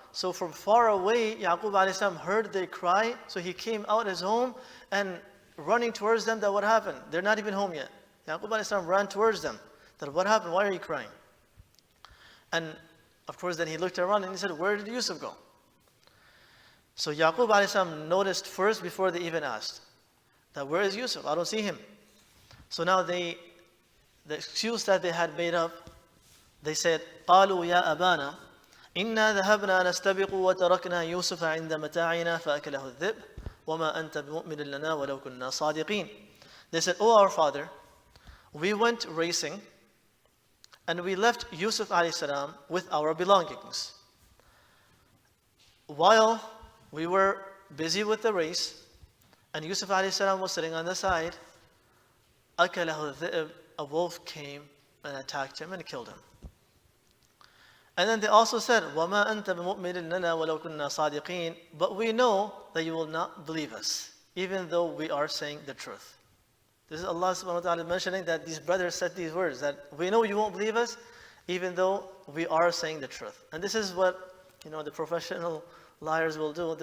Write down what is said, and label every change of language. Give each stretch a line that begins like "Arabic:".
English: So from far away, Yaqub alayhi salam heard they cry, so he came out his home and running towards them, that what happened? They're not even home yet. Yaqub alayhi salam ran towards them. That what happened? Why are you crying? And of course then he looked around and he said, where did Yusuf go? So Yaqub alayhi salam noticed first before they even asked, that where is Yusuf? I don't see him. So now the excuse that they had made up, they said,
Arabic: قالوا يا أبانا إنا ذهبنا نستبق وتركنا يوسف عند متاعنا فأكله الذئب وما أنت بمؤمن لنا ولو كنا صادقين.
English: They said, oh our father, we went racing and we left Yusuf alayhi salam with our belongings. While we were busy with the race and Yusuf alayhi salam was sitting on the side,
Arabic: أكله الذئب,
English: a wolf came and attacked him and killed him. And then they also said,
Arabic: وَمَا أَنْتَ بِمُؤْمِنٍ لَنَا وَلَوْ كُنَّا صَادِقِينَ.
English: But we know that you will not believe us, even though we are saying the truth. This is Allah subhanahu wa ta'ala mentioning that these brothers said these words, that we know you won't believe us, even though we are saying the truth. And this is what, the professional liars will do.